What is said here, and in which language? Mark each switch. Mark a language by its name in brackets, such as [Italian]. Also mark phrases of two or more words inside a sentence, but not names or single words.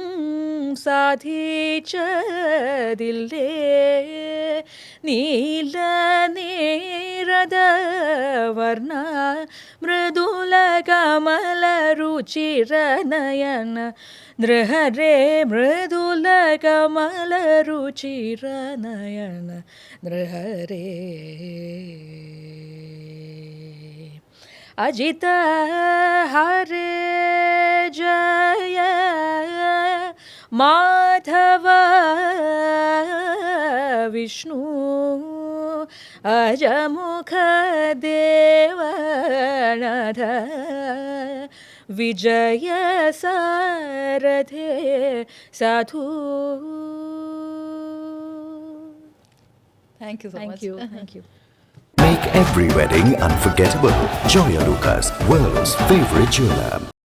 [Sanskrit] സാധിച്ചതില്ലേ നീല നീരദ വർണ്ണ മൃദുല കമല രുചിരനയന നൃഹരേ മൃദുല കമല രുചിരനയന നൃഹരേ अजित हरे जय माधव विष्णु अजमुख देवनाथ विजय सारथे साधु. [English] thank you so Thank മച്ച്. you, thank you. Make every wedding unforgettable. Joya Lucas, world's favorite jeweler.